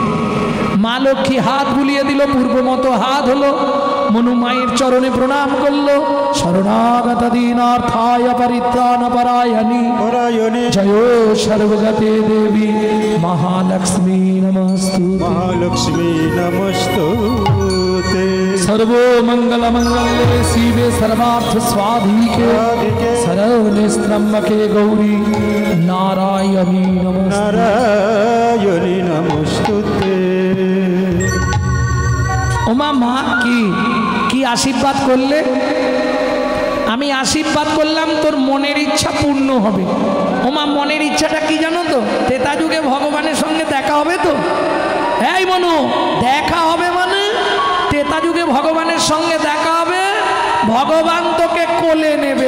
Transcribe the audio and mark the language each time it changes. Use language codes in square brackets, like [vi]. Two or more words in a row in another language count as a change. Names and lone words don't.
[bn] মা লক্ষ্মী হাত বুলিয়ে দিল, পূর্ব মতো হাত হলো। মনু মায়ের চরণে প্রণাম করলো। [sa] শরণাগত দীনার্থায় পরিত্রাণ পরায়ণী জয় সর্বগতে দেবী মহালক্ষ্মী নমস্তু। মহালক্ষ্মী নমস্তুতে। सर्वमंगल मंगले शिवे सर्वार्थ स्वाधिके शरण्ये त्र्यंबके गौरी नारायणी नमोस्तुते। নারায়ণী নমস্তুতে। [bn] ওমা মা কি আশীর্বাদ করলে? আমি আশীর্বাদ করলাম তোর মনের ইচ্ছা পূর্ণ হবে। ওমা মনের ইচ্ছাটা কি জানো তো? ত্রেতা যুগে ভগবানের সঙ্গে দেখা হবে তো। এই মনু দেখা হবে মানে ত্রেতা যুগে ভগবানের সঙ্গে দেখা হবে, ভগবান তোকে কোলে নেবে।